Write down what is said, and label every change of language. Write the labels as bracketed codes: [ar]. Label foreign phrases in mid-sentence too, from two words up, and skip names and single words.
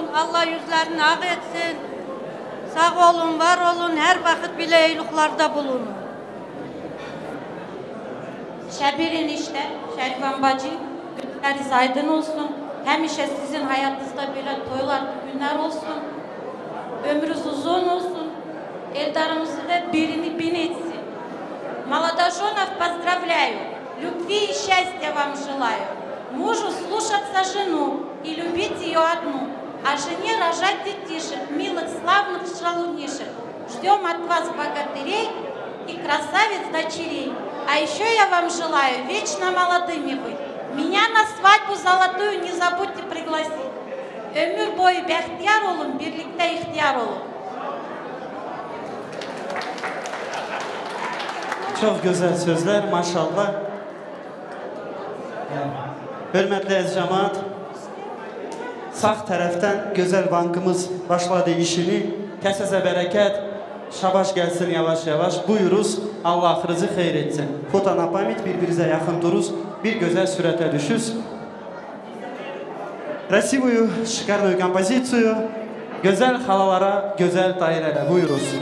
[tr] Allah yüzlerini ak etsin. Sağ olun, var olun, her vakit bile iyiliklarda bulunun. Şebir enişte, Şerifan bacı, günleriniz aydın olsun. Hemşe sizin hayatınızda böyle toylar, günler olsun. Ömrünüz uzun olsun. Eldarımızı da birini bin etsin. [ru] Молодоженов поздравляю. Любви и счастья вам желаю. Мужу слушаться жену и любить ее одну. А жене рожать детишек, милых, славных шалунишек. Ждем от вас богатырей и красавиц дочерей. А еще я вам желаю вечно молодыми быть. Меня на свадьбу золотую не забудьте пригласить. [tr] Ömür boyu behtiyar olun, birlikte ihtiyar olun. Çok güzel sözler maşallah. [az] Hürmetli əziz cemaat, sağ tərəfdən gözəl bankımız başladı işini. Kəsəsə bərəkət, şabaş gəlsin yavaş yavaş. Buyuruz, Allah axırızı xeyir etsin. [ru] Фото на память, [az] bir-birinizə yaxın duruz, bir gözəl sürətə düşüz. [ru] Красивую, шикарную композицию, [tr] güzel halalara, güzel dairelere buyuruz.